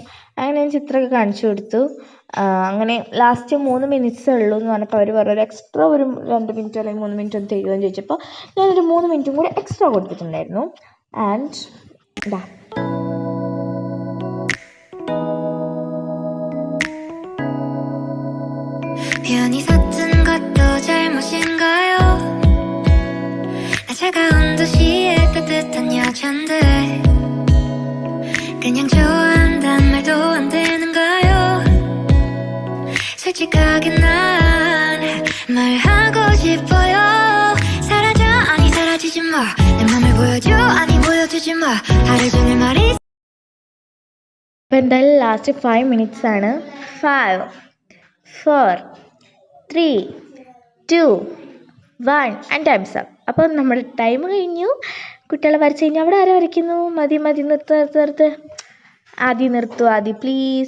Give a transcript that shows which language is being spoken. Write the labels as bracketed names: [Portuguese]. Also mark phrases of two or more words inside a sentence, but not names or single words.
[Malayalam] അങ്ങനെ ഞാൻ ചിത്രമൊക്കെ കാണിച്ചു കൊടുത്തു. അങ്ങനെ [English] last 3 minutes [Malayalam] ഉള്ളൂ എന്ന് പറഞ്ഞപ്പോൾ അവർ പറഞ്ഞു ഒരു എക്സ്ട്രാ ഒരു 2 മിനിറ്റോ അല്ലെങ്കിൽ 3 മിനിറ്റോ ഒന്ന് തരുമോ എന്ന് ചോദിച്ചപ്പോൾ ഞാനൊരു 3 മിനിറ്റും കൂടി എക്സ്ട്രാ കൊടുത്തിട്ടുണ്ടായിരുന്നു. ആൻഡ് [Korean] 우연히 섰은 것도 잘못인가요? 나 차가운 도시의 따뜻한 여잔데 그냥 좋아한단 말도 안 되는가요? 솔직하게 난 말하고 싶어요. 사라져 아니 사라지지 마. 내 맘을 보여줘 아니 보여주지 마. 하루 종일 말이 [Malayalam] അപ്പോൾ എന്തായാലും [English] last 5 minutes [Malayalam] ആണ്. [English] 5 4 3 2 1 and time's up. [Malayalam] അപ്പോൾ നമ്മുടെ ടൈം കഴിഞ്ഞു. കുട്ടികളെ വരച്ച് കഴിഞ്ഞാൽ അവിടെ ആരെ വരയ്ക്കുന്നു? മതി മതി നിർത്ത് ആദ്യം നിർത്തുക ആദ്യം പ്ലീസ്.